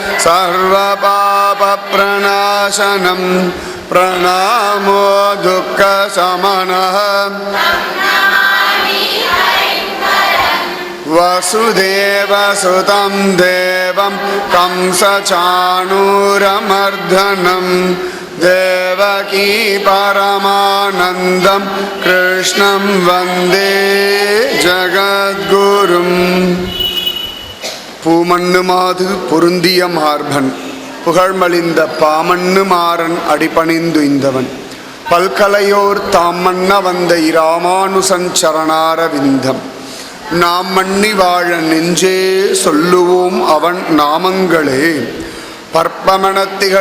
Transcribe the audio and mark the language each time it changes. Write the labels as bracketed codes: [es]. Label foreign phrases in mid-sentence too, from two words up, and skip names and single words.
[sa] सर्वपापप्रणाशनं प्रणामो दुःखशमनः वसुदेवसुतं देवं कंसचाणूरमर्दनं देवकी परमानन्दं कृष्णं वन्दे जगद्गुरुम् [ta] பூமண்ணுமாது பொருந்திய மார்பன் புகழ்மலிந்த பாமண்ணு மாறன் அடிபணிந்துய்ந்தவன் பல்கலையோர் தாம் மன்ன வந்த இராமானுசன் சரணாரவிந்தம் நாம் மன்னி வாழ நெஞ்சே சொல்லுவோம் அவன் நாமங்களே பற்பமணத்திகள்